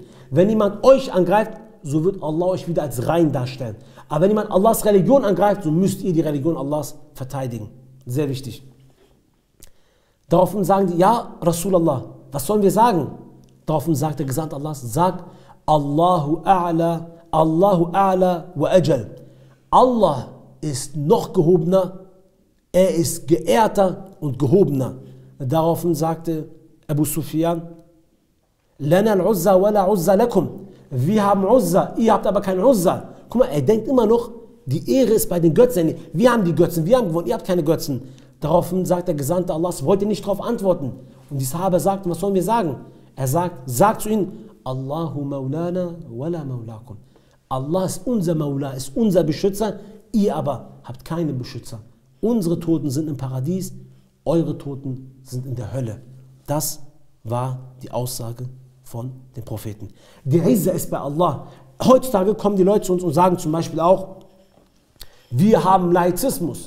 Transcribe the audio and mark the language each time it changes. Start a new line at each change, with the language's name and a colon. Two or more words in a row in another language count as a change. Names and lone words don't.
German: Wenn jemand euch angreift, so wird Allah euch wieder als rein darstellen. Aber wenn jemand Allahs Religion angreift, so müsst ihr die Religion Allahs verteidigen. Sehr wichtig. Daraufhin sagen die, ja, Rasulallah, was sollen wir sagen? Daraufhin sagt der Gesandte Allahs, sagt,
Arabic: الله أعلى وأجل.
German: Allah ist noch gehobener, er ist geehrter und gehobener. Daraufhin sagte Abu Sufyan,
Arabic: لنا العزى ولا عزى لكم.
German: Wir haben Uzza, ihr habt aber kein Uzza. Guck mal, er denkt immer noch, die Ehre ist bei den Götzen. Wir haben die Götzen, wir haben gewonnen, ihr habt keine Götzen. Daraufhin sagt der Gesandte Allahs, wollt ihr nicht darauf antworten? Und die Sahabe sagten, was sollen wir sagen? Er sagt zu ihnen,
Arabic: الله مولانا ولا مولاكم.
German: Allah ist unser Maula, ist unser Beschützer, ihr aber habt keine Beschützer. Unsere Toten sind im Paradies, eure Toten sind in der Hölle. Das war die Aussage von den Propheten. Die Izzah ist bei Allah. Heutzutage kommen die Leute zu uns und sagen zum Beispiel auch, wir haben Laizismus.